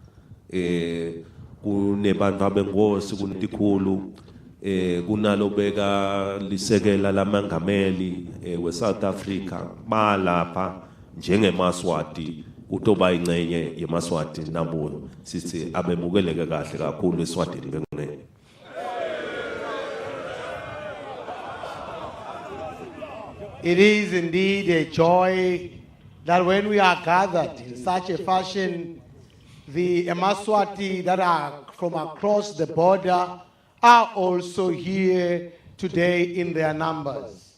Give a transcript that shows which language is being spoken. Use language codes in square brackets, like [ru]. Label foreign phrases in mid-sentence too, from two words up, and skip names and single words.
[ss] kunebantu abengosi kuntikhulu kunalo beka lisekela lamangameli weSouth Africa balapha njengeMswati kutoba ingcenye yeMswati nabo sithi abemukeleke kahle kakhulu eSwatini bekunene. [en] It is indeed a joy that when we are gathered in such a fashion, the Mswati that are from across the border are also here today in their numbers.